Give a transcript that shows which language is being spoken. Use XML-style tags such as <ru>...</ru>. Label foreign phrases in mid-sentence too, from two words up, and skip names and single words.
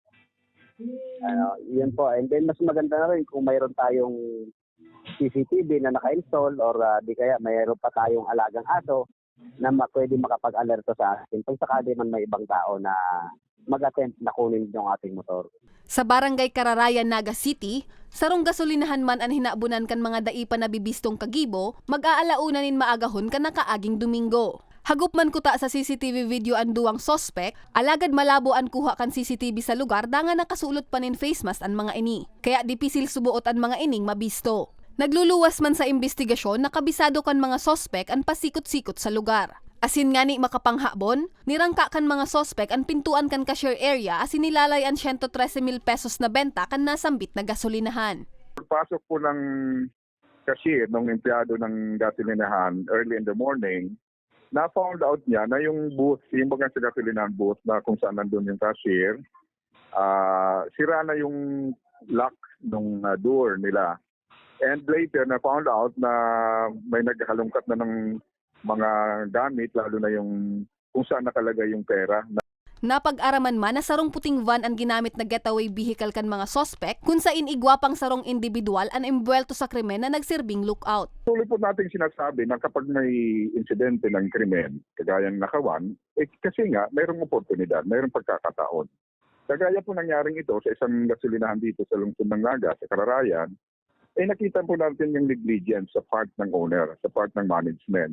<tl>Yun po.</tl> <en>And then</en> <tl>mas maganda na rin kung mayroon tayong CCTV na naka-install or di kaya mayroon pa tayong alagang aso na pwede makapag-alerto sa atin pag sakali man may ibang tao na mag-attempt na kunin yung ating motor.</tl> <bik>Sa Barangay Kararayan, Naga City, sarong gasolinahan man ang hinaabunan kan mga daipa na bibistong kagibo, mag-aalauna nin maagahon kan nakaaging Domingo. Hagup man kuta sa CCTV video ang duwang sospek, alagad malabo ang kuha kan CCTV sa lugar danga nakasulot pa nin</bik> <en>face mask</en> <bik>ang mga ini. Kaya dipisil subuot ang mga ining mabisto. Nagluluwas man sa investigasyon, nakabisado kan mga sospek ang pasikot-sikot sa lugar. Asin nga ni makapanghabon, nirangka kan mga sospek ang pintuan kan cashier area asin nilalay ang 113,000 pesos na benta kan nasambit na gasolinahan.</bik> <tl>Pagpasok po ng cashier, ng empleyado ng gasolinahan</tl> <en>early in the morning,</en> <tl>na-found out niya na yung booth, yung bagang sa gasolinahan booth na kung saan nandun yung cashier, sira na yung lock ng door nila. And later, na-found out na may naghalongkat na ng mga gamit, lalo na yung kung saan nakalagay yung pera.</tl> <bik>Napag-araman man na sarong puting van ang ginamit na</bik> <en>getaway vehicle</en> <bik>kan mga sospek kung sa inigwapang sarong individual ang embwelto sa krimen na nagsirbing lookout.</bik> <tl>Tuloy po natin sinasabi na kapag may insidente ng krimen, kagayang nakawan, kasi nga mayroong oportunidad, mayroong pagkakataon. Kagaya po nangyaring ito sa isang gasolinahan dito sa lungsod ng Naga, sa Kararayan, nakita po natin yung negligence sa part ng owner, sa part ng management.</tl>